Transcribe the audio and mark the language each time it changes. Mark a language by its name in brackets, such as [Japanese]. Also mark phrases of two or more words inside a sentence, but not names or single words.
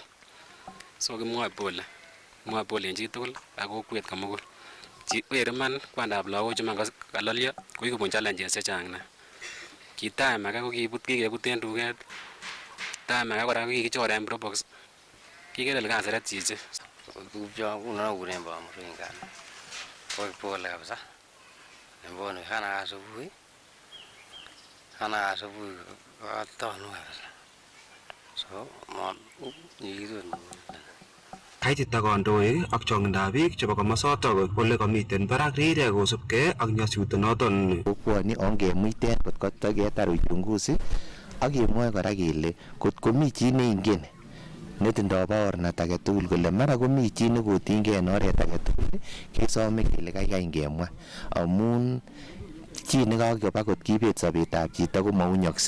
[Kalenjin] So kimwoe pole en chitugul ak kokwet komugul. Wer iman kwandab lagochu man kalolyo ko kikobun challenges chechang nea. Ki time age ko kikebut en duket, time age kora ko kikichor en probox. Kikele kaseret chichi. Tupcho nguno kuren Bamuringa. [Swahili] Pole pole kabisa. Mbona hana asubuhi atonu kabisa. [Kalenjin] So nyikitun. Kaitit kandoik ak chong'indab biik chebo komosotok ole komiten barak rirek kosubkei ak nyasutenoton. Kokwoni ongemuiten kot kotaketar uchunguzi ak kemwoe kora kele kot komi chi neingen netindoi baornat age tugul kole mara komi chi nekotinygei en oret age tugul kesome kele kaikai ngemwa amun chi nekakoba kot kibet sobetab chito komaunyokse.